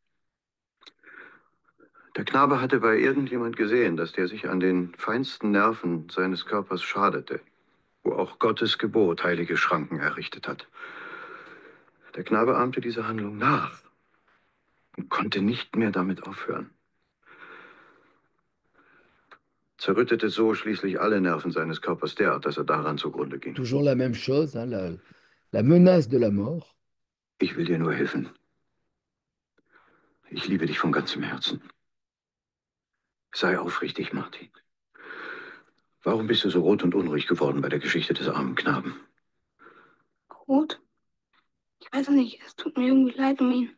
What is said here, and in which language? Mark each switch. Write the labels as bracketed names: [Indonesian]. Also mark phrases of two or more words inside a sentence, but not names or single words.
[German] Der Knabe hatte bei irgendjemand gesehen, dass der sich an den feinsten Nerven seines Körpers schadete, wo auch Gottes Gebot heilige Schranken errichtet hat. Der Knabe ahmte diese Handlung nach und konnte nicht mehr damit aufhören. Zerrüttete so schließlich alle Nerven seines Körpers derart, dass er daran zugrunde ging. [French] Toujours la même chose, hein, la menace de la mort. [German] Ich will dir nur helfen. Ich liebe dich von ganzem Herzen. Sei aufrichtig, Martin. Warum bist du so rot und unruhig geworden bei der Geschichte des armen Knaben? Rot? Ich weiß nicht, es tut mir irgendwie leid um ihn.